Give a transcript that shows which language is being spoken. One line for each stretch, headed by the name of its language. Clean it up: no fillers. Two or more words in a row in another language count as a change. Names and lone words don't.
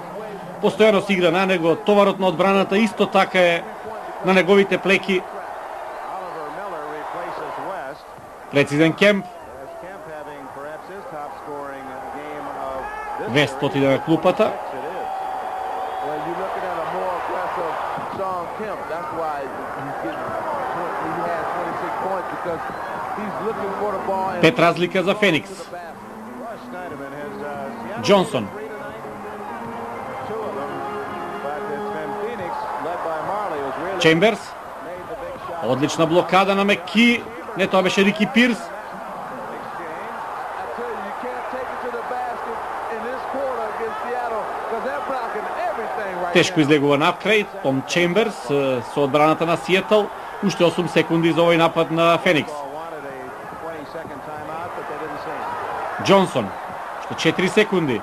Macedonian: Постојано се игра на него, товарот на одбраната исто така е на неговите плеки. Прецизен Кемп. Вест отиде на клупата. Sean Kemp.
English: That's why he had 26 points because he's looking for the ball. And
Macedonian: 5 razlika za Phoenix. Johnson. Chambers. Odlična blokada na McKee. Ne, to беше Рики Пирс. Тешко излегува навкрај Том Чемберс со одбраната на Сиетл. Уште 8 секунди за овој напад на Феникс. Джонсон, уште 4 секунди.